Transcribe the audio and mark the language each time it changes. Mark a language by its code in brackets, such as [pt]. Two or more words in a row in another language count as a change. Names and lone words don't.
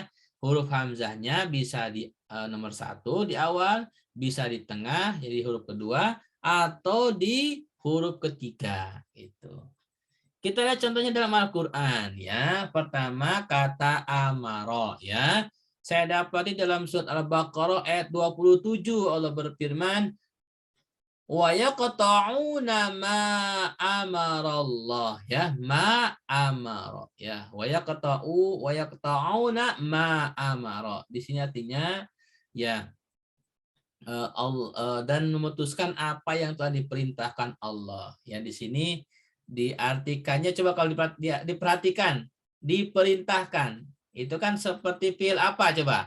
[id] Huruf hamzahnya bisa di nomor 1 di awal, bisa di tengah jadi huruf kedua atau di huruf ketiga itu. Kita lihat contohnya dalam Al-Quran ya. Pertama kata amaro ya. Saya dapati dalam surat Al-Baqarah ayat 27 Allah berfirman [ar] وَيَقْطَعُونَ مَا أَمَرَ اللَّهُ [id] ya, [ar] مَا أَمَرَ [id] ya. [ar] وَيَقْطَعُونَ مَا أَمَرَ. [id] Di sini artinya ya dan memutuskan apa yang telah diperintahkan Allah. Ya di sini diartikannya coba kalau diperhatikan, diperintahkan. Itu kan seperti fi'il apa coba?